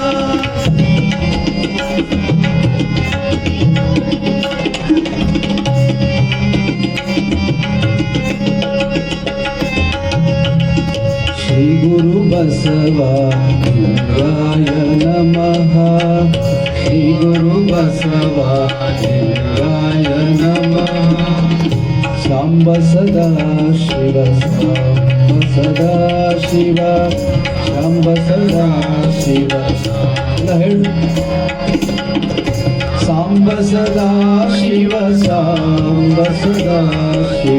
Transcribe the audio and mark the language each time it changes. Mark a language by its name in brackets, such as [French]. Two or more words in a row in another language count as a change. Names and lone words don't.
[Sanskrit] ಶ್ರೀ ಗುರು ಬಸವಲಿಂಗಾಯ ನಮಃ. ಶ್ರೀ ಗುರು ಬಸವಲಿಂಗಾಯ ನಮಃ. ಸಾಂಬ ಸದಾ ಶಿವ ಸಾಂಬ ಸದಾ ಶಿವ ಸಾಂಬ ಸದಾ ಶಿವ [Kannada] ಎಲ್ಲ ಹೇಳು. [Sanskrit] ಸಾಂಬ ಸದಾ ಶಿವ ಸಾಂಬ ಸದಾ ಶಿವ